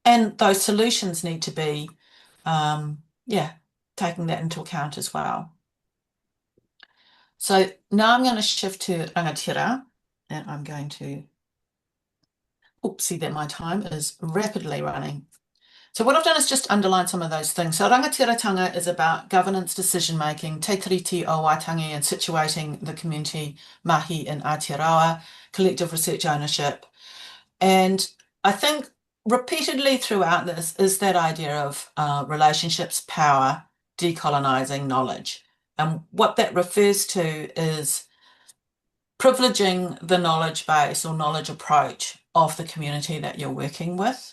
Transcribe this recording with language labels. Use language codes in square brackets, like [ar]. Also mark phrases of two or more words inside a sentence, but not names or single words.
[en] And those solutions need to be, yeah, taking that into account as well. So now I'm going to shift to rangatira, and I'm going to, oops, see that my time is rapidly running. So what I've done is just underline some of those things. So rangatiratanga is about governance, decision making, te tiriti o Waitangi, and situating the community mahi in Aotearoa, collective research ownership. And I think repeatedly throughout this is that idea of relationships, power, decolonizing knowledge. And what that refers to is privileging the knowledge base or knowledge approach of the community that you're working with.